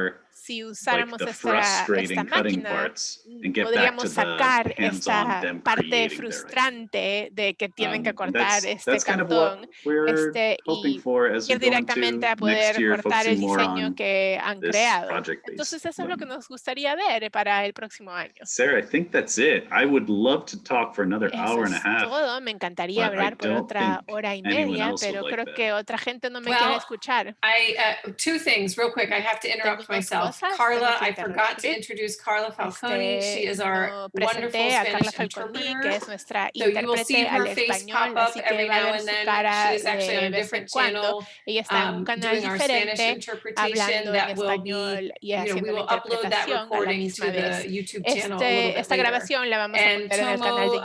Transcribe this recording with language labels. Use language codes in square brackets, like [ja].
[es] Si usáramos esta máquina, podríamos sacar esta parte frustrante de que tienen que cortar este cartón y ir directamente a poder cortar el diseño que han creado. Entonces eso es lo que nos gustaría ver para el próximo año. [en] Sarah, I think that's it. I would love to talk for another hour and a half. [es] Todo. Me encantaría hablar por otra hora y media, pero creo que otra gente no me quiere escuchar. [en] Two things real quick. I have to interrupt myself. Carla, I forgot to introduce Carla Falconi. She is our wonderful Spanish interpreter. So you will see her face pop up every now and then. She is actually on a different channel doing our Spanish interpretation that will be, we will upload that recording to the YouTube channel a little bit later.